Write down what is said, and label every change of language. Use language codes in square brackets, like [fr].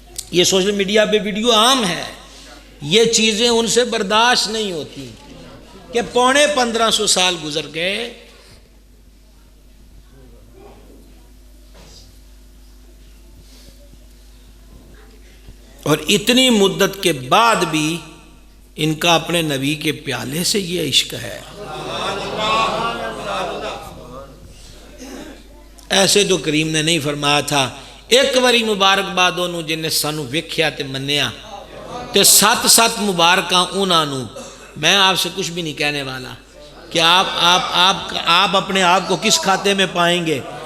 [ur] یہ social media پہ video عام ہے. یہ چیزیں ان سے برداشت نہیں ہوتی کہ 1500 سال گزر گئے، اور اتنی مدت کے بعد بھی ان کا اپنے نبی کے پیالے سے یہ عشق ہے. ایسے تو کریم نے نہیں فرمایا تھا [pa] ایک واری مبارکباد انہوں جن نے سانو ویکھیا تے منیا تے 7 مبارکاں انہاں نو. [ur] میں آپ سے کچھ بھی نہیں کہنے والا کہ آپ اپنے آپ کو کس کھاتے میں پائیں گے.